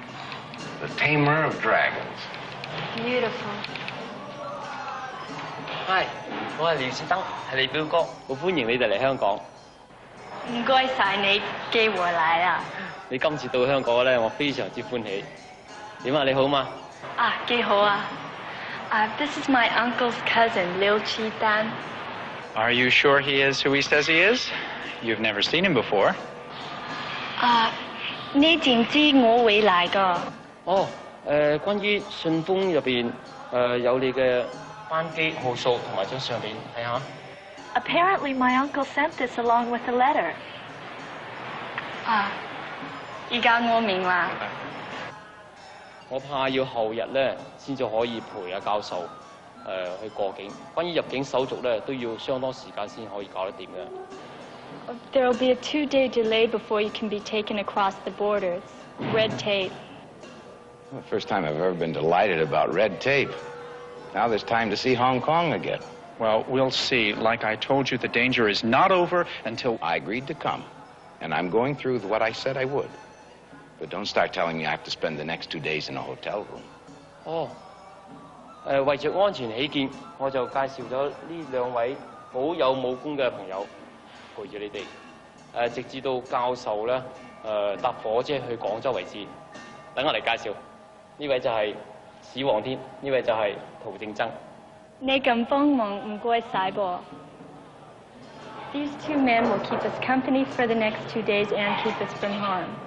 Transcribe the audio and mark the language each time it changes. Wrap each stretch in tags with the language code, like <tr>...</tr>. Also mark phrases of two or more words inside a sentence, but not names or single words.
<en>the tamer of dragons. Beautiful. Hi，</en> <yue>我係廖士登，係你表哥，好歡迎你哋嚟香港。唔該晒你寄回嚟啦。你今次到香港咧，我非常之歡喜。點啊？你好嘛？啊，幾好啊！</yue> <en>This is my uncle's cousin, Liu Chi Dan. Are you sure he is who he says he is? You've never seen him before.</en> <yue>你知唔知我會嚟㗎？哦，關於信封入邊有你嘅班機號數同埋張相片，睇下。</yue> <en>Apparently, my uncle sent this along with the letter.</en> <yue>而家我明啦。我怕要後日咧先至可以陪阿教授去過境。關於入境手續咧，都要相當時間先可以搞得掂嘅。</yue> <en>There will be a 2-day delay before you can be taken across the border. It's red tape. The first time I've ever been delighted about red tape. Now there's time to see Hong Kong again. Well, we'll see. Like I told you, the danger is not over until... I agreed to come, and I'm going through with what I said I would. But don't start telling me I have to spend the next 2 days in a hotel room.</en> <yue>哦，為着安全起見，我就介紹咗呢兩位好有武功嘅朋友陪住你哋，直至到教授咧搭火車去廣州為止。等我嚟介紹，呢位就係史皇天，呢位就係陶正曾。你咁幫忙唔該晒噃。</yue> <en>These 2 men will keep us company for the next 2 days and keep us from harm.</en>